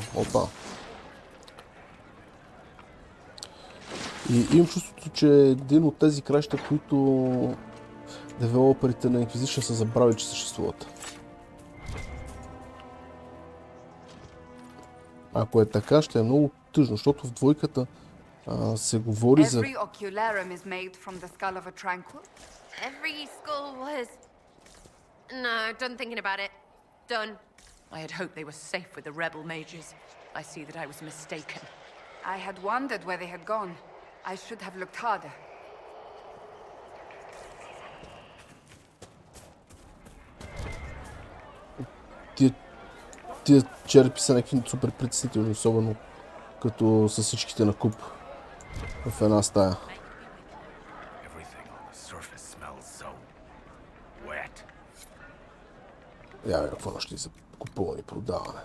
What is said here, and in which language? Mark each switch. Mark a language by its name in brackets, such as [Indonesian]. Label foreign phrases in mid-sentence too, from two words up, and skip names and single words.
[Bulgarian] Опа. И имам чувството, че един от тези краища, които девелоперите на Inquisition са забравили, че съществуват. Ако е така, ще е много тъжно, защото в двойката се говори за... [English] Every ocularum is made from the skull of a tranquil? Every skull was... No, done thinking about it. Done. I had hoped they were safe with the rebel mages. I see that I was mistaken. I had wondered where they had gone. I should have looked harder. [Bulgarian] Тия черепи са някакви супер притеснителни, особено като са всичките на куп в една стая. Я какво нощи за купуване и продаване.